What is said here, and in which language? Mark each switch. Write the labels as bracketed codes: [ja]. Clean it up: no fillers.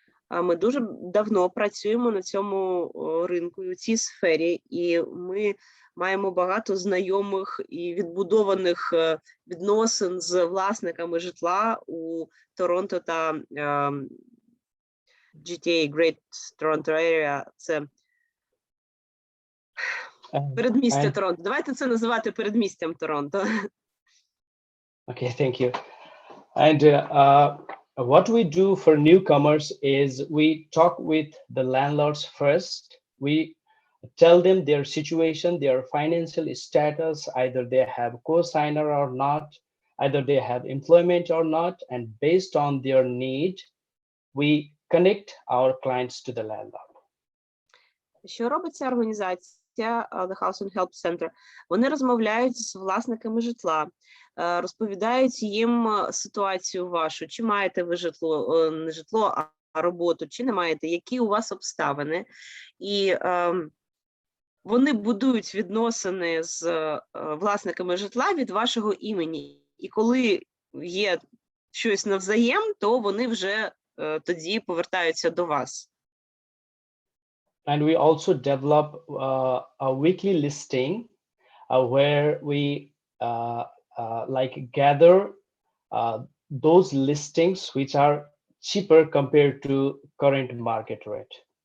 [uk] Ми дуже давно працюємо на цьому ринку, у цій сфері, і ми маємо багато знайомих і відбудованих відносин з власниками житла у Торонто та GTA, Great Toronto Area. Це передмістя Торонто. Давайте це називати передмістям Торонто. [en] Okay, thank you. And what we do for newcomers is we talk with the landlords first. We tell them their situation, their financial status, either they have co-signer or not, either they have employment or not, and based on their need, we connect our clients to the landlord. [uk] Що робить ця організація, The Housing Help Center? Вони розмовляють з власниками житла, розповідають їм ситуацію вашу, чи маєте ви житло, не житло, а роботу, чи не маєте, які у вас обставини. І вони будують відносини з власниками житла від вашого імені. І коли є щось навзаєм, то вони вже тоді повертаються до вас. [en] And we also develop a weekly listing where we like gather those listings which are cheaper compared to current market rate.